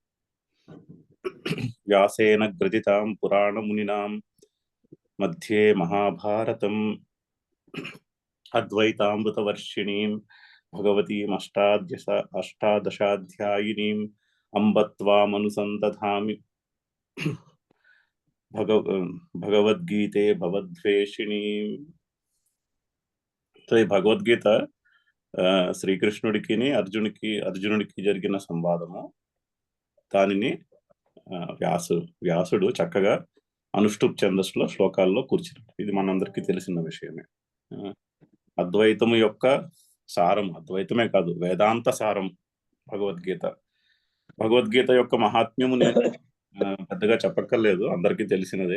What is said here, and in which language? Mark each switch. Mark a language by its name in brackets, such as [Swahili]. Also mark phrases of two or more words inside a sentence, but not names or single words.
[Sanskrit] व्यासेन ग्रथितां पुराणमुनिनां मध्ये महाभारतम् अद्वैतामृतवर्षिणीं भगवतीम् अष्टादशाध्यायिनीम् अम्ब त्वामनुसन्दधामि भगवद्गीते भवद्वेषिणीम्। [Telugu] तो ఈ భగవద్గీత శ్రీకృష్ణుడికి అర్జునుడికి జరిగిన సంవాదము. దానిని వ్యాసుడు చక్కగా అనుష్ఠుప్ ఛందస్సులో శ్లోకాల్లో కూర్చున్నాడు. ఇది మనందరికీ తెలిసిన విషయమే. అద్వైతము యొక్క సారం, అద్వైతమే కాదు వేదాంత సారం భగవద్గీత యొక్క మహాత్మ్యము నేను పెద్దగా చెప్పక్కర్లేదు, అందరికీ తెలిసినదే.